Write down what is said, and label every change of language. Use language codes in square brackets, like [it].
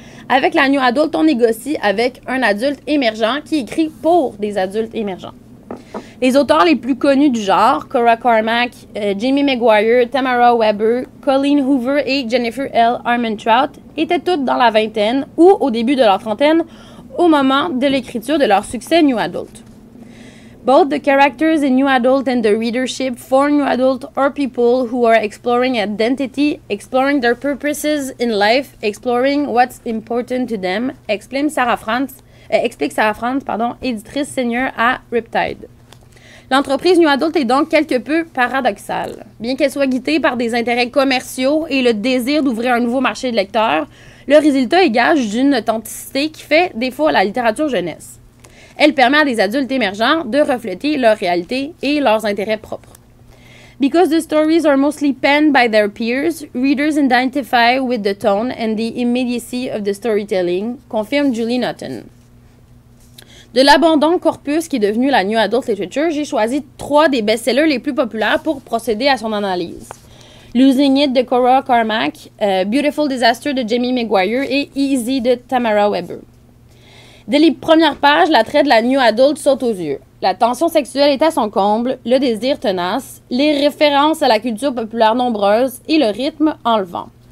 [fr] Avec la New Adult, on négocie avec un adulte émergent qui écrit pour des adultes émergents. Les auteurs les plus connus du genre, Cora Cormack, Jamie Maguire, Tamara Weber, Colleen Hoover et Jennifer L. Armentrout, étaient toutes dans la vingtaine ou au début de leur trentaine au moment de l'écriture de leur succès New Adult. [en] Both the characters in New Adult and the readership for New Adult are people who are exploring identity, exploring their purposes in life, exploring what's important to them, [fr] explique Sarah Frantz, éditrice senior à Riptide. L'entreprise New Adult est donc quelque peu paradoxale. Bien qu'elle soit guidée par des intérêts commerciaux et le désir d'ouvrir un nouveau marché de lecteurs, le résultat est gage d'une authenticité qui fait défaut à la littérature jeunesse. Elle permet à des adultes émergents de refléter leur réalité et leurs intérêts propres. [en] Because the stories are mostly penned by their peers, readers identify with the tone and the immediacy of the storytelling, [fr] confirme Julie Naughton. De l'abondant corpus qui est devenu la New Adult Literature, j'ai choisi 3 des best-sellers les plus populaires pour procéder à son analyse. Losing It de Cora Cormack, Beautiful Disaster de Jamie Maguire et Easy de Tamara Weber. Dès les premières pages, l'attrait de la New Adult saute aux yeux. La tension sexuelle est à son comble, le désir tenace, les références à la culture populaire nombreuses et le rythme enlevant.